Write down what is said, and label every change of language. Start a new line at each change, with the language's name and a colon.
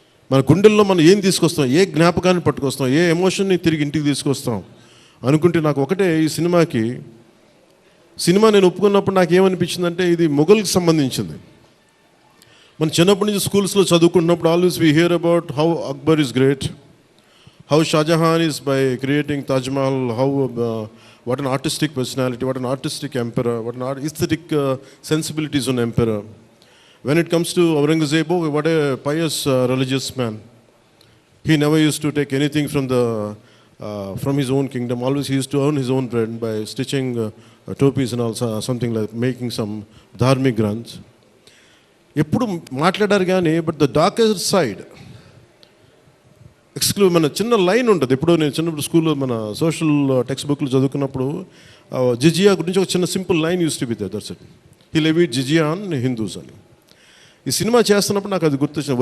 Telugu: మన గుండెల్లో మనం ఏం తీసుకొస్తాం, ఏ జ్ఞాపకాన్ని పట్టుకొస్తాం, ఏ ఎమోషన్ని తిరిగి ఇంటికి తీసుకొస్తాం అనుకుంటే, నాకు ఒకటే ఈ సినిమా నేను ఒప్పుకున్నప్పుడు నాకు ఏమనిపించిందంటే, ఇది మొఘల్కి సంబంధించింది. మన చిన్నప్పటి నుంచి స్కూల్స్లో చదువుకుంటున్నప్పుడు
English: Always we hear about how Akbar is great, how Shahjahan is by creating Taj Mahal, how what an artistic personality, what an artistic emperor, what an aesthetic sensibilities on emperor. When it comes to Aurangzeb, what a pious religious man. He never used to take anything from the from his own kingdom. Always he used to earn his own bread by stitching topis and also something like making some dharmic granths.
Telugu: ఎప్పుడు మాట్లాడారు కానీ
English: but the darker side
Telugu: మన చిన్న line ఉంటుంది. ఎప్పుడు నేను చిన్నప్పుడు స్కూల్లో మన సోషల్ టెక్స్ట్ బుక్లు చదువుకున్నప్పుడు జిజియా గురించి ఒక చిన్న simple line
English: Use to be there, that's it. He levied jizya on Hindus
Telugu: అని. ఈ సినిమా చేస్తున్నప్పుడు నాకు అది గుర్తొచ్చింది.